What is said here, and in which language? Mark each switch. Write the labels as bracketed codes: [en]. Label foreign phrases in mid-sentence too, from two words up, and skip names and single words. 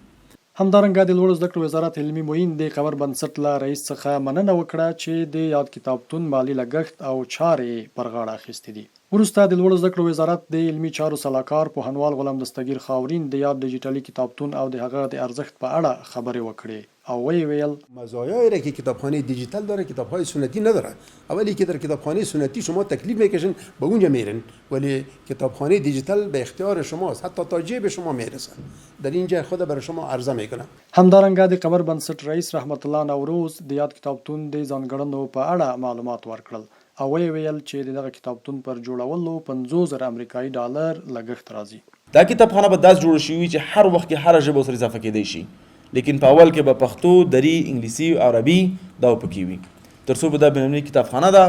[ps] همدارنګه د لوړو زده کړو وزارت علمي معین د قمر بنسټ له رئیس څخه مننه وکړه چې د یاد کتابتون مالي لګښت او چارې پر غاړه اخیستې دي. وروسته د لوړو زده کړو وزارت د علمي چارو سلاکار پوهنوال غلام دستګیر خاورین د یاد ډیجیټلي کتابتون او د هغه د ارزښت په اړه خبرې وکړې او وی ویل: [fa] مزایایی را که کتابخانه دیجیتال داره کتاب‌های سنتی نداره. اولی که در کتابخانه سنتی شما تکلیف میکشن به اونجا میرن، ولی کتابخانه دیجیتال به اختیار شماست، حتی تا جیب شما میرسه. در اینجا خود برای شما عرضه میکنم. [ps] همدارنګه د قمر بنسټ رئیس رحمت الله نوروز د یاد کتابتون د ځانګړنو په اړه معلومات ورکړل او وی ویل چې دغه کتابتون پر جوړولو 50,000 امریکایي ډالر لګښت راځي. دا کتابخانه به داسې جوړه شوې چې هر وخت کې هره ژبه ورسره اضافه کېدی شي، لیکن په اول کې به پښتو، دري، انګلیسي او عربي دا پکې وي، تر څو به دا بینالمللي کتابخانه ده.